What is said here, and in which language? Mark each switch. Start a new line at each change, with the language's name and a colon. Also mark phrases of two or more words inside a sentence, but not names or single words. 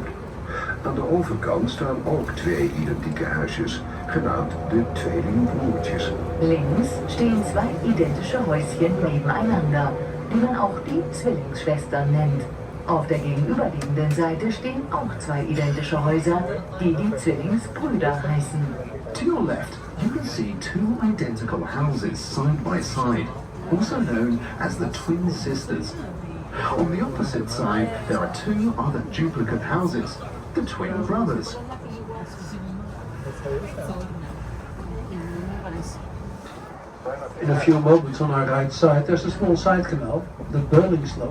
Dutch: Aan de overkant staan ook twee identieke huisjes, genaamd de tweelingbroertjes.
German: Links stehen zwei identische Häuschen nebeneinander, die man auch die Zwillingsschwestern nennt. Auf der gegenüberliegenden Seite stehen auch zwei identische Häuser, die die Zwillingsbrüder heißen.
English: To your left, you can see two identical houses side by side, also known as the twin sisters. On the opposite side, there are two other duplicate houses, the twin brothers. In a few moments on our right side, there's a small side canal, the Burlingsloot.